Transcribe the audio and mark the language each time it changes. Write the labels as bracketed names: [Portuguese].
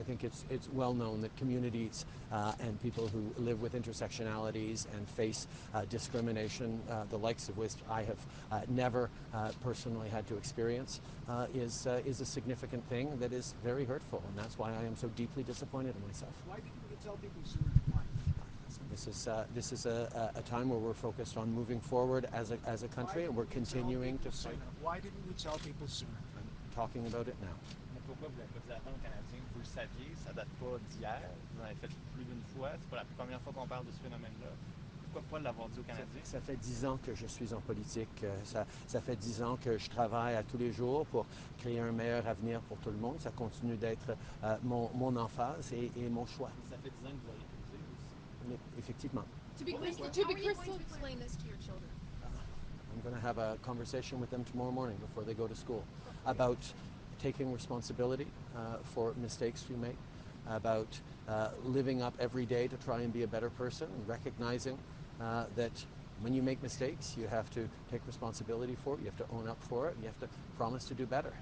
[English] I think it's well known that communities and people who live with intersectionalities and face discrimination, the likes of which I have never personally had to experience, is a significant thing that is very hurtful, and that's why I am so deeply disappointed in myself. Why didn't you tell people sooner to fight? This is a time where we're focused on moving forward as a country, and we're continuing to fight. Why didn't you tell people sooner? I'm talking about it now. [French] Mais pourquoi vous l'avez pas dit avant aux Canadiens? Vous le saviez, ça date pas d'hier, vous en avez fait plus d'une fois, c'est pas la première fois qu'on parle de ce phénomène-là. Pourquoi pas l'avoir dit aux Canadiens? Ça fait 10 ans que je suis en politique. Ça fait 10 ans que je travaille à tous les jours pour créer un meilleur avenir pour tout le monde. Ça continue d'être mon emphase et mon choix. Ça fait 10 ans que vous auriez pu le dire aussi. Mais effectivement. [English] To be crystal, how are you going to explain this to your children? I'm going to have a conversation with them tomorrow morning before they go to school about taking responsibility for mistakes we make, about living up every day to try and be a better person, and recognizing that when you make mistakes, you have to take responsibility for it, you have to own up for it, and you have to promise to do better.